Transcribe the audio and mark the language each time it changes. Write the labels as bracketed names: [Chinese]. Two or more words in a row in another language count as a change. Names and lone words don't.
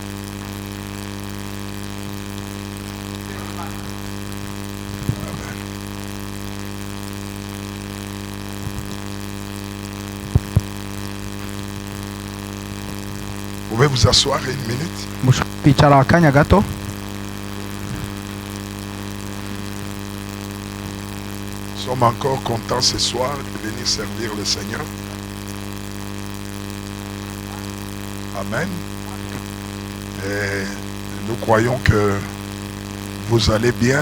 [French] Amen. Vous pouvez vous asseoir une minute. [Kinyarwanda] Kwicara akanya gato. [French] Nous sommes encore contents ce soir de venir servir le Seigneur. Amen. Et nous croyons que vous allez bien.